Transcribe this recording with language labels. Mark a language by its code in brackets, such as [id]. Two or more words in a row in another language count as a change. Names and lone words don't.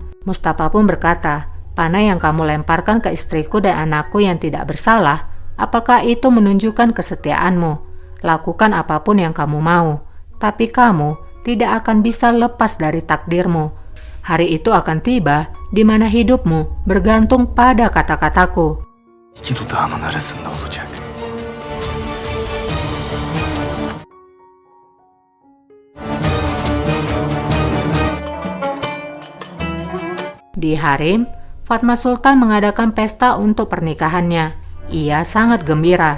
[id] Mustafa pun berkata, "Panah yang kamu lemparkan ke istriku dan anakku yang tidak bersalah, apakah itu menunjukkan kesetiaanmu? Lakukan apapun yang kamu mau, tapi kamu tidak akan bisa lepas dari takdirmu. Hari itu akan tiba di mana hidupmu bergantung pada kata-kataku." [tr] İki dudağımın arasında olacak. [id] Di harem, Fatma Sultan mengadakan pesta untuk pernikahannya. Ia sangat gembira.